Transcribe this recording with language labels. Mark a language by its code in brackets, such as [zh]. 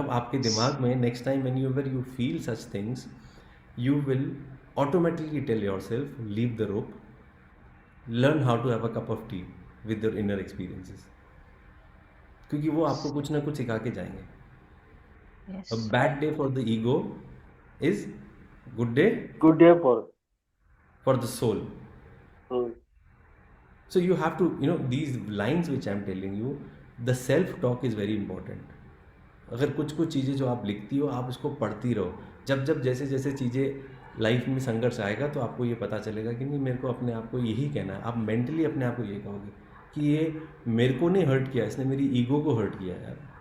[hi] अब आपके दिमाग में [en] next time when you feel such things, you will automatically tell yourself leave the rope, learn how to have a cup of tea with your inner experiences, [hi] क्योंकि वो आपको कुछ ना कुछ सिखा के जाएंगे। [en] Yes, A bad day for the ego is good day Good day for the soul. for. So you have to, these lines which I'm telling you, the self-talk is very important. [hi] अगर कुछ चीज़ें जो आप लिखती हो, आप उसको पढ़ती रहो। जब जैसे जैसे चीज़ें लाइफ में संघर्ष आएगा तो आपको ये पता चलेगा कि नहीं, मेरे को अपने आप को यही कहना है। आप मेंटली अपने आप को ये कहोगे कि ये मेरे को नहीं हर्ट किया, इसने मेरी ईगो को हर्ट किया यार।